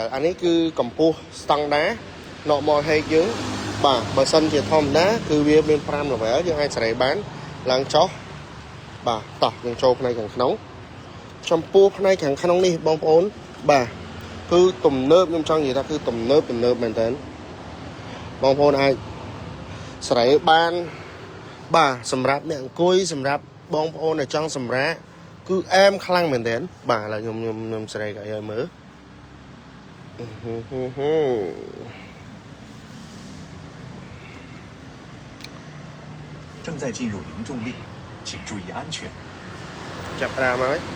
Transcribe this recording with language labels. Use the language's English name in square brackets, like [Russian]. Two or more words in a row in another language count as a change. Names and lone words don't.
[Khmer] អានេះគឺកម្ពស់ស្តង់ដារ [English] normal height [Khmer] យើងបាទបើសិនជាធម្មតាគឺវាមាន5 level យើងអាចសេរីបានឡើងចុះបាទតោះយើងចូលផ្នែកខាងក្នុងចំពោះផ្នែកខាងក្នុងនេះបងប្អូនបាទគឺទំនើបខ្ញុំចង់និយាយថាគឺទំនើបមែនតើបងប្អូនអាចសេរីបានបាទសម្រាប់អ្នកអង្គុយសម្រាប់បងប្អូនដែលចង់សម្រាកគឺអែមខ្លាំងមែនតើបាទឥឡូវខ្ញុំសេរីក៏ឲ្យមើល [Chinese] 正在进入零重力，请注意安全。 [Khmer] ចាប់ដើមហើយ